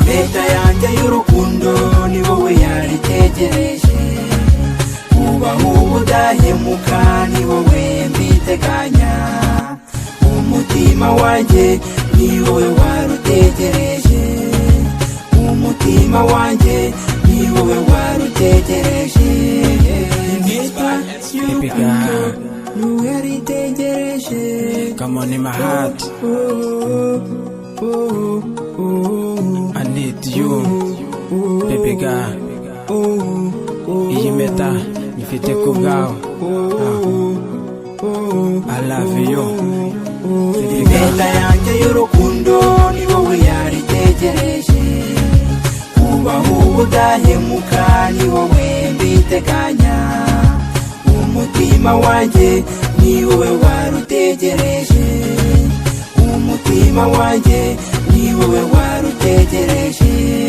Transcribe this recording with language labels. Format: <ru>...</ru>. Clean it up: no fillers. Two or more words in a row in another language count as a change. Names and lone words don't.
<rw>Impeta yanjye y'urukundo ni wowe yaritegereje, ubaho ubudahemuka ni wowe mbiteganya, umutima wanjye ni wowe warutegereje, umutima wanjye ni wowe warutegereje. Impeta y'urukundo ni wowe yaritegereje.</rw> <en>Come on in my heart, I need you, baby girl.</en> <rw>Iyi mpeta nyifite ku bwawe,</rw> <en>I love you, baby girl.</en> <rw>Impeta yanjye y'urukundo ni wowe yaritegereje, ubaho ubudahemuka ni wowe mbiteganya, umutima wanjye ni wowe warutegereje, umutima wanjye ni wowe warutegereje.</rw>